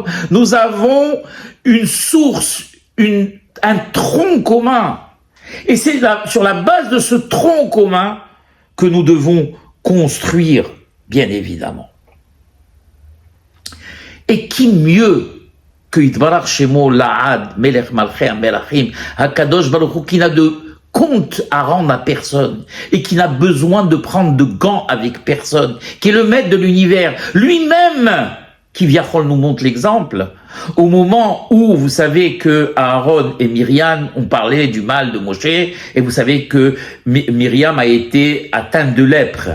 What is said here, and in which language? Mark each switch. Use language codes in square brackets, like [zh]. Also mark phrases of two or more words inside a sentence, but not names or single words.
[fr] Nous avons une source, un tronc commun. Et c'est sur la base de ce tronc commun que nous devons construire, bien évidemment. Et qui mieux que [he] יתברך שמו לעד, מלך מלכי מלכים, הקדוש ברוך הוא, [fr] qui n'a de compte à rendre à personne, et qui n'a besoin de prendre de gants avec personne, qui est le maître de l'univers, lui-même, qui Viachol nous montre l'exemple, au moment où vous savez que Aaron et Myriam ont parlé du mal de Moshe, et vous savez que Myriam a été atteinte de lèpre.